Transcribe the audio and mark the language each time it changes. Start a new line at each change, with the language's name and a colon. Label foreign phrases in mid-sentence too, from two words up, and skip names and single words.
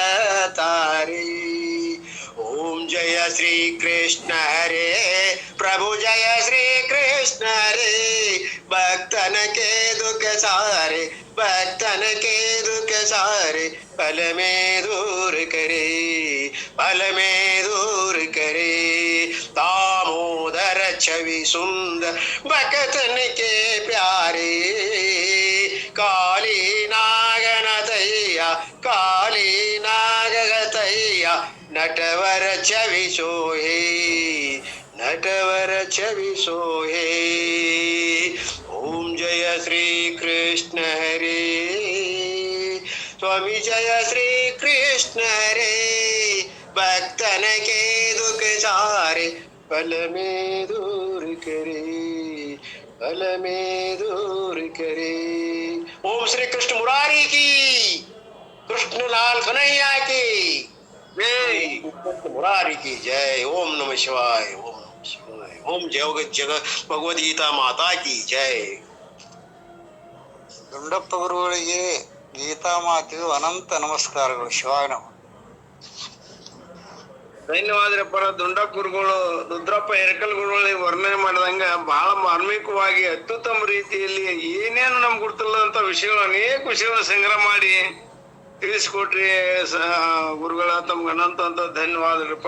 Hindi: तारे ओम जय श्री कृष्ण हरे प्रभु जय श्री कृष्ण हरे भक्तन के दुख सारे भक्तन के दुख सारे फल में दूर करे फल में दूर करे दामोदर छवि सुंदर बकतन के प्यारे काली नागन दैया काली नागतैया नटवर छवि सोहे नटवर छवि सोहे ओम जय श्री कृष्ण हरे स्वामी जय श्री कृष्ण हरे भक्तन के दुख सारे पल में दूर करे पल में दूर करे ओम श्री कृष्ण मुरारी की कृष्ण लाल कन्हैया की कृष्ण मुरारी की जय
Sanskrit: ओम नमः शिवाय ओम नमः शिवाय
Hindi: ओम जगत भगवद गीता माता की जय
Kannada: ದುಂಡಪ್ಪ ಗುರುಗಳಿಗೆ ಗೀತಾ ಮಾತಿದು ಅನಂತ ನಮಸ್ಕಾರಗಳು.
Sanskrit: ಶಿವಾಯ ನಮಃ.
Kannada: ಧನ್ಯವಾದರಪ್ಪರ ದುಂಡಪ್ಪ ಗುರುಗಳು ರುದ್ರಪ್ಪ ಎರಕಲ್ ಗುರುಗಳಿಗೆ ವರ್ಣನೆ ಮಾಡಿದಂಗ ಬಹಳ ಮಾರ್ಮಿಕವಾಗಿ ಅತ್ಯುತ್ತಮ ರೀತಿಯಲ್ಲಿ ಏನೇನು ನಮ್ಗೆ ಗುರುತಿಲ್ಲದಂತ ವಿಷಯಗಳು ಅನೇಕ ವಿಷಯಗಳನ್ನ ಸಂಗ್ರಹ ಮಾಡಿ ತಿಳಿಸ್ಕೊಟ್ರಿ ಗುರುಗಳ ತಮ್ಗೆ ಅನಂತ ಅಂತ ಧನ್ಯವಾದರಪ್ಪ.